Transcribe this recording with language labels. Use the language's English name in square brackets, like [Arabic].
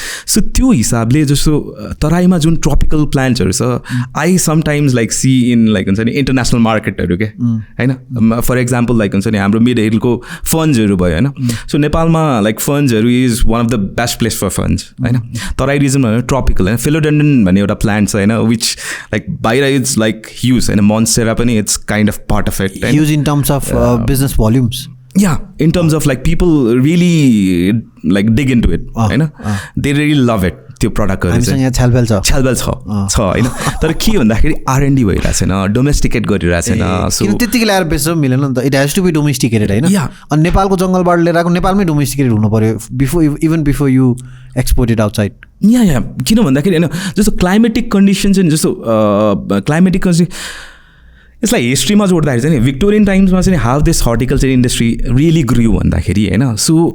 [Nepali] So त्यो हिसाबले जस्तो तराईमा जुन ट्रपिकल प्लान्ट्सहरू छ I sometimes like C in like हुन्छ नि इन्टरनेसनल मार्केटहरू के होइन फर इक्जाम्पल लाइक हुन्छ नि हाम्रो मिड हिलको फन्ड्सहरू भयो होइन सो नेपालमा like फन्ड्सहरू is one of the best place for funds होइन तराई रिजन भनेर ट्रपिकल होइन फिलोडेन्ड्रन भन्ने एउटा प्लान्ट छ होइन विच लाइक बाहिर इज लाइक ह्युज होइन मोन्स्टेरा पनि it's kind of part of it [English] Huge in terms of business volumes Yeah, in terms of like people really like dig into it, होइन they really love it. [Nepali] त्यो प्रडक्टहरू चाहिँ छलबल छ होइन तर के भन्दाखेरि R&D भइरहेको छैन डोमेस्टिकेट गरिरहेको छैन सो त्यतिकै ल्याएर बेच्न मिलेन नि त [English] it has to be domesticated [Nepali] होइन अनि नेपालको जङ्गलबाट लिएर आएको नेपालमै डोमेस्टिकेटेड हुनु पऱ्यो [English] even before you exported outside [Nepali] या किन भन्दाखेरि होइन जस्तो क्लाइमेटिक कन्डिसन चाहिँ जस्तो क्लाइमेटिक कन्डिसन यसलाई हिस्ट्रीमा जोड्दाखेरि चाहिँ भिक्टोरियन टाइम्समा चाहिँ [English] how this horticulture industry really grew [Nepali] भन्दाखेरि होइन सो